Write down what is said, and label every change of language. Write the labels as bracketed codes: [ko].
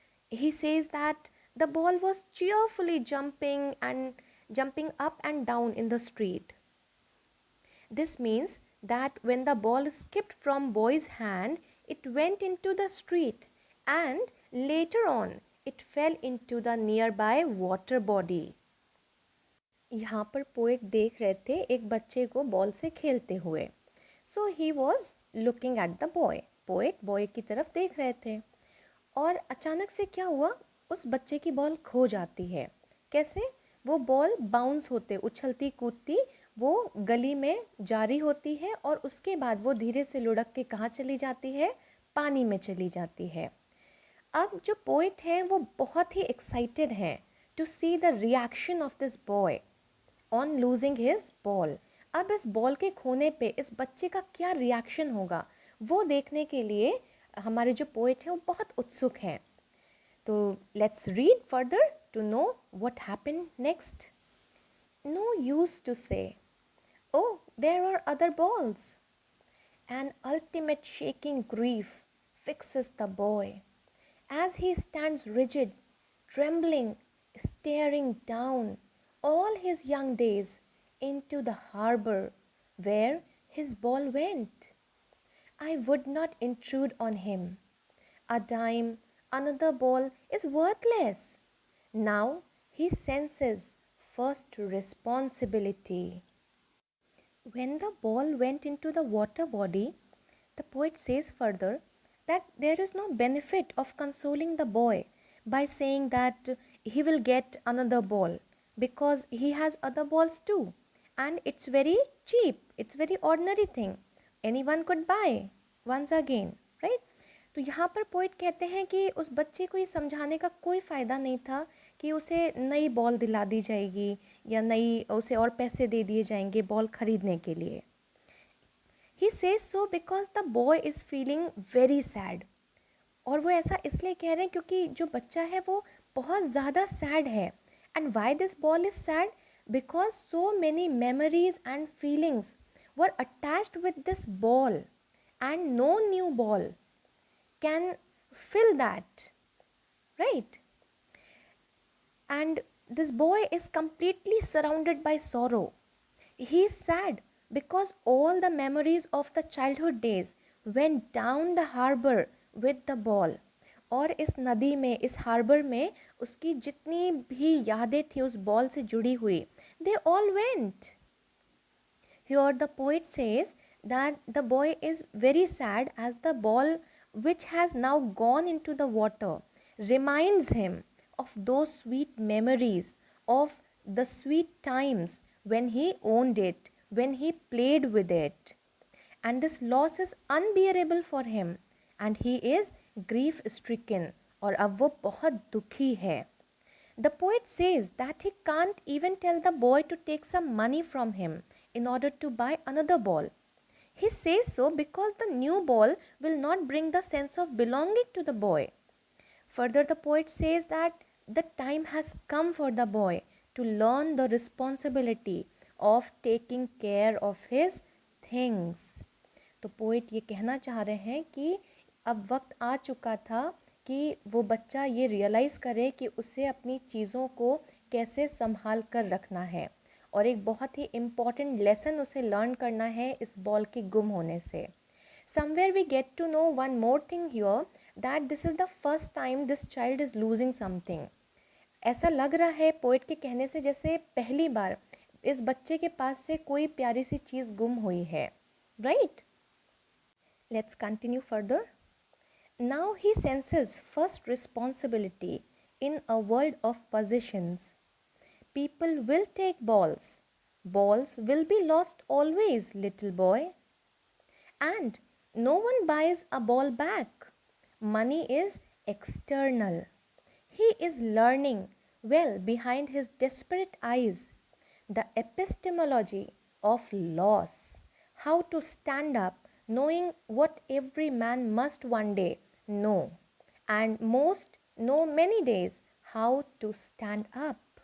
[en] He says that the ball was cheerfully jumping up and down in the street. This means that when the ball skipped from boy's hand, it went into the street and later on it fell into the nearby water body. [hi] यहाँ पर poet देख रहे थे एक बच्चे को ball से खेलते हुए. [en] So he was looking at the boy. [hi] Poet boy की तरफ देख रहे थे और अचानक से क्या हुआ, उस बच्चे की बॉल खो जाती है. कैसे? वो बॉल बाउंस होते उछलती कूदती वो गली में जारी होती है और उसके बाद वो धीरे से लुढ़क के कहाँ चली जाती है? पानी में चली जाती है. अब जो पोएट हैं वो बहुत ही एक्साइटेड हैं [en] To see the reaction of this boy on losing his ball. [hi] अब इस बॉल के खोने पे इस बच्चे का क्या रिएक्शन होगा वो देखने के लिए हमारे जो पोएट हैं वो बहुत उत्सुक हैं। [en] तो let's read further to know what happened next. No use to say, O there are other balls. An ultimate shaking grief fixes the boy as he stands rigid, trembling, staring down all his young days into the harbor where his ball went. I would not intrude on him. A dime, another ball is worthless. Now he senses first responsibility. When the ball went into the water body, the poet says further that there is no benefit of consoling the boy by saying that he will get another ball because he has other balls too, and it's very cheap, it's very ordinary thing, anyone could buy once again, right? [hi] तो यहाँ पर poet कहते हैं कि उस बच्चे को ये समझाने का कोई फ़ायदा नहीं था कि उसे नई बॉल दिला दी जाएगी या नई उसे और पैसे दे दिए जाएंगे बॉल ख़रीदने के लिए। [en] He says so because the boy is feeling very sad. [hi] और वो ऐसा इसलिए कह रहे हैं क्योंकि जो बच्चा है वो बहुत ज़्यादा सैड है। [en] And why this ball is sad? Because so many memories and feelings were attached with this ball and no new ball can fill that, right? And this boy is completely surrounded by sorrow. He is sad because all the memories of the childhood days went down the harbor with the ball. [hi] और इस नदी में, इस harbour में उसकी जितनी भी यादें थी उस बॉल से जुड़ी हुई, [en] they all went. Here the poet says that the boy is very sad as the ball which has now gone into the water reminds him of those sweet memories, of the sweet times when he owned it, when he played with it. And this loss is unbearable for him and he is grief stricken, [hi] और अब वो बहुत दुखी है। [en] The poet says that he can't even tell the boy to take some money from him in order to buy another ball. He says so because the new ball will not bring the sense of belonging to the boy. Further, the poet says that the time has come for the boy to learn the responsibility of taking care of his things. [hi] तो poet ये कहना चाह रहे हैं कि अब वक्त आ चुका था कि वो बच्चा ये रियलाइज़ करे कि उसे अपनी चीज़ों को कैसे संभाल कर रखना है, और एक बहुत ही इम्पॉर्टेंट लेसन उसे लर्न करना है इस बॉल के गुम होने से। [en] Somewhere we get to know one more thing here that this is the first time this child is losing something. [hi] ऐसा लग रहा है पोइट के कहने से जैसे पहली बार इस बच्चे के पास से कोई प्यारी सी चीज़ गुम हुई है, right? [en] Let's continue further. Now he senses first responsibility in a world of positions. People will take balls. Balls will be lost always, little boy. And no one buys a ball back. Money is external. He is learning well behind his desperate eyes the epistemology of loss, how to stand up, knowing what every man must one day know, and most know many days how to stand up.